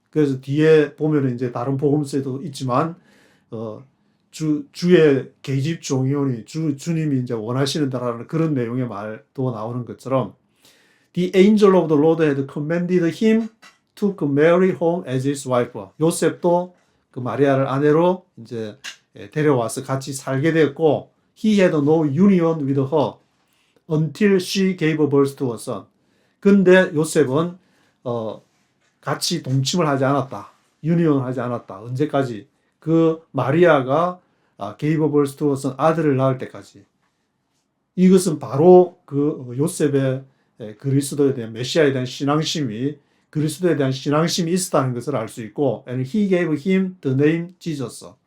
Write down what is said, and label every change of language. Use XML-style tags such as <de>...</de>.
<ko>그래서 뒤에 보면 이제 다른 복음서에도 있지만 주의 계집 종이오니 주님이 이제 원하시는다라는 그런 내용의 말도 나오는 것처럼</ko> <en>The angel of the Lord had commanded him to marry home as his wife.</en> <ko>요셉도 그 마리아를 아내로 이제 데려와서 같이 살게 됐고</ko> <en>he had no union with her until she gave birth to a son.</en> <ko>근데 요셉은 같이 동침을 하지 않았다. 유니온을 하지 않았다. 언제까지? 그 마리아가</ko> <en>gave birth to a son</en> <ko>아들을 낳을 때까지. 이것은 바로 그 요셉의 그리스도에 대한 메시아에 대한 신앙심이 그리스도에 대한 신앙심이 있었다는 것을 알 수 있고,</ko> <en>and he gave him the name Jesus.</en>